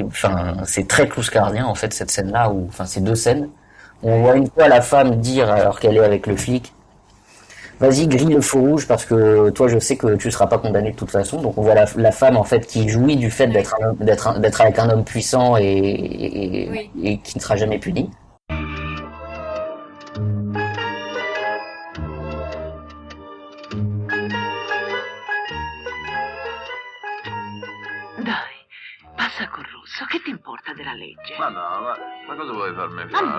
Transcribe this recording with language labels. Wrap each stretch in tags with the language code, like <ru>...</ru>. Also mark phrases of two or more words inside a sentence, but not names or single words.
<fr>Enfin, c'est très clouscardien en fait cette scène-là, où, enfin, ces deux scènes. On voit une fois la femme dire, alors qu'elle est avec le flic, vas-y, grille le feu rouge parce que toi, je sais que tu seras pas condamné de toute façon. Donc on voit la femme en fait qui jouit du fait d'être avec un homme puissant et qui ne sera jamais puni.</fr> <it>Dai, passa col rosso, che ti importa della legge? Ma no, ma cosa vuoi farmi Ma fare?</it>